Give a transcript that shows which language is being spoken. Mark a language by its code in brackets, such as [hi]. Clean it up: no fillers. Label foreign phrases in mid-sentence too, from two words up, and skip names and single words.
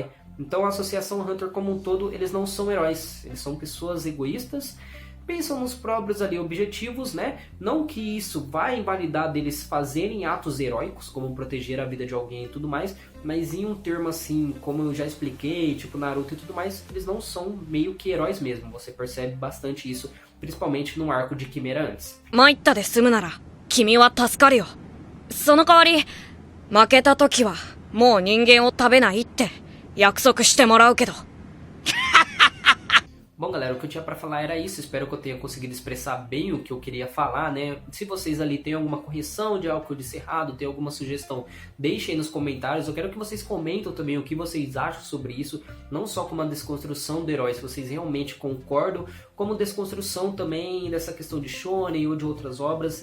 [pt] Então a Associação Hunter como um todo, eles não são heróis, eles são pessoas egoístas, pensam nos próprios ali objetivos, né? Não que isso vai invalidar deles fazerem atos heróicos, como proteger a vida de alguém e tudo mais, mas em um termo assim, como eu já expliquei, tipo Naruto e tudo mais, eles não são meio que heróis mesmo. Você percebe bastante isso, principalmente no arco de Quimera antes. [ja] 参ったで済むなら君は助かるよ。その代わり負けた時はもう人間を食べないって約束してもらうけど。 [pt] Bom, galera, o que eu tinha pra falar era isso. Espero que eu tenha conseguido expressar bem o que eu queria falar, né? Se vocês ali têm alguma correção de algo que eu disse errado, tem alguma sugestão, deixem aí nos comentários. Eu quero que vocês comentem também o que vocês acham sobre isso, não só como uma desconstrução do herói, se vocês realmente concordam, como desconstrução também dessa questão de shonen ou de outras obras.